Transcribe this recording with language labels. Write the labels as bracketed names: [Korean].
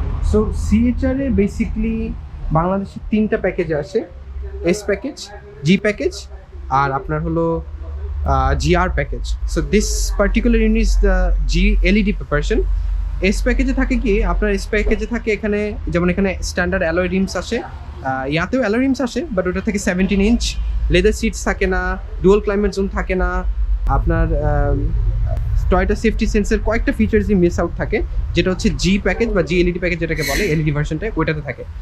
[Bangla] So CHR এ basically বাংলাদেশে তিনটা package আসে, S প্যাকেজ, G প্যাকেজ, আর আপনার হলো GR package. [English] So this particular unit is the G LED version. [Bangla] S প্যাকেজে থাকে কি, আপনার S প্যাকেজে থাকে এখানে, যেমন এখানে স্ট্যান্ডার্ড অ্যালয় রিমস আসে, ইয়াতেও অ্যালয় রিমস আসে, বাট ওটা থেকে 17 ইঞ্চ লেদার সিটস থাকে না, ডুয়াল ক্লাইমেট জোন থাকে না, আপনার টয়োটা সেফটি সেন্সের কয়েকটা ফিচার্সই মিস আউট থাকে, যেটা হচ্ছে জি প্যাকেজ বা জি এলইডি প্যাকেজ যেটাকে বলে, এলইডি ভার্সনটা ওইটাতে থাকে।